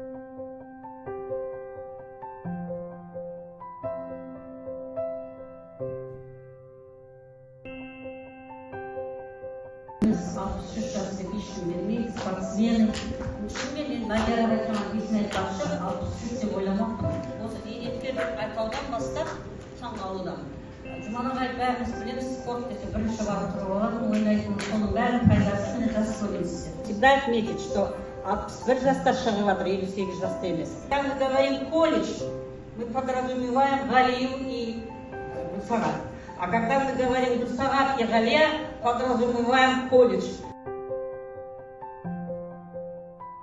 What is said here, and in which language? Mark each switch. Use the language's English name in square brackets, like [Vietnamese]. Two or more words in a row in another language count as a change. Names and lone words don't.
[Kazakh] Biz 63 жаста ешкім бермейді, спортсмен. Шынымен мен Мадияр айтқан есін айтпақшы, 63 деп ойламаппын. Осы зейнеткерлік байқаудан бастап таңғалудамын. Жұман ағай бәріміз білеміз, спорт десе бірінші барып тұрып алатын, ойнайтын, соның бәрін пайдасын жас көресіздер. [Russian] Всегда отметить, что [Kazakh] 61 жаста шығып жатыр, 58 жаста емес. [Russian] Когда мы говорим колледж, мы подразумеваем Галию и Гүлсағат. А когда мы говорим Гүлсағат и Галия, подразумеваем колледж.